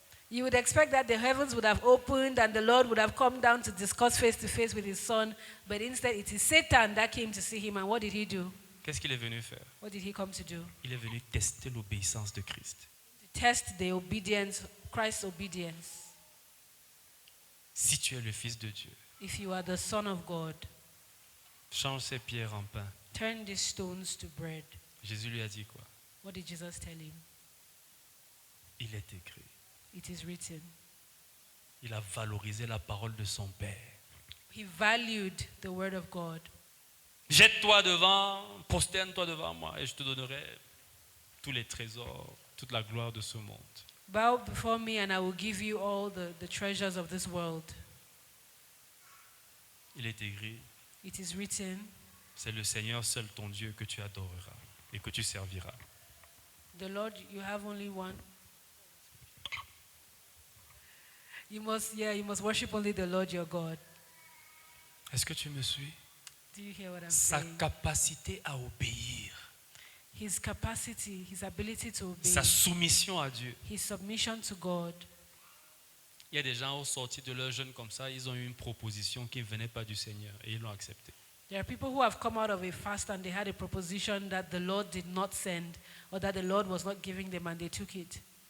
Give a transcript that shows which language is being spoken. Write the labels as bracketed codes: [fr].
[en] You would expect that the heavens would have opened and the Lord would have come down to discuss face to face with his son, but instead it is Satan that came to see him. And what did he do? [fr] Qu'est-ce qu'il est venu faire? [en] What did he come to do? [fr] Il est venu tester l'obéissance de Christ. [en] To test the obedience, Christ's obedience. [fr] Si tu es le Fils de Dieu, [en] If you are the Son of God, [fr] change ces pierres en pain. [en] turn these stones to bread. [fr] Jésus lui a dit quoi? [en] What did Jesus tell him? [fr] Il est écrit. [en] It is written. [fr] Il a valorisé la parole de son Père. [en] He valued the word of God. [fr] Jette-toi devant, prosterne-toi devant moi et je te donnerai tous les trésors, toute la gloire de ce monde. [en] Bow before me and I will give you all the treasures of this world. [fr] Il est écrit, [en] It is written, [fr] c'est le Seigneur seul ton Dieu que tu adoreras et que tu serviras. [en] the Lord, you have only one. You must worship only the Lord your God. [fr] Est-ce que tu me suis? [en] Do you hear what I'm [fr] Sa [en] saying? [fr] capacité à obéir, [en] His capacity, his ability to obey, [fr] sa soumission à Dieu. [en] his submission to God. [fr] Il y a des gens au sorti de leur jeûne comme ça, ils ont eu une proposition qui ne venait pas du Seigneur et ils l'ont acceptée. [en] There are people who have come out of a fast and they had a proposition that the Lord did not send or that the Lord was not giving them and they took it.